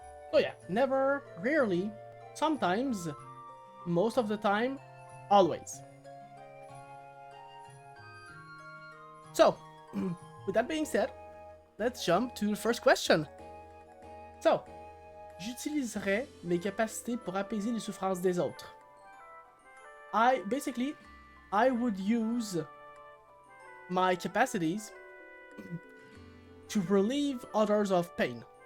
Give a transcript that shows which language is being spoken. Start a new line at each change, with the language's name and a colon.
English: So yeah, never, rarely, sometimes, most of the time, always. So, with that being said, let's jump to the first question.
French: So, j'utiliserai mes capacités pour apaiser les souffrances des autres.
English: I would use my capacities to relieve others of pain.